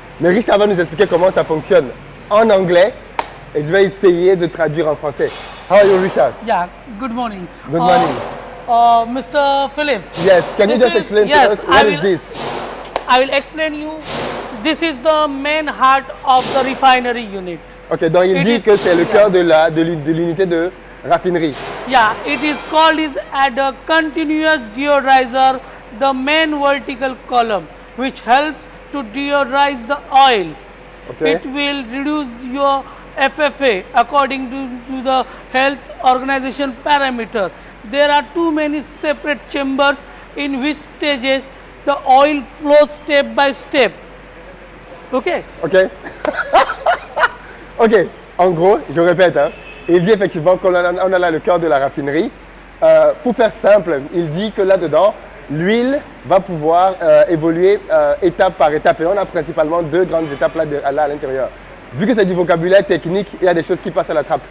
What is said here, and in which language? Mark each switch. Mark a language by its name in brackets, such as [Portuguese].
[French] Mais Richard va nous expliquer comment ça fonctionne en anglais et je vais essayer de traduire en français. [English] How are you, Richard? Yeah, good morning. Good morning. Mr. Philip. Yes, can you just explain to us what is this? I will explain you. This is the main heart of the refinery unit. [French] Ok, donc il dit que c'est le cœur de l'unité de raffinerie. [English] Yeah, it is called is at a continuous deodorizer, the main vertical column, which helps to deodorize the oil. Okay. It will reduce your FFA according to the health organization parameter. There are too many separate chambers in which stages the oil flows step by step. Okay. Ok. Ok. [French] En gros, je répète, hein, il dit effectivement qu'on a là le cœur de la raffinerie. Pour faire simple, il dit que là-dedans, l'huile va pouvoir évoluer étape par étape. Et on a principalement deux grandes étapes là à l'intérieur. Vu que c'est du vocabulaire technique, il y a des choses qui passent à la trappe.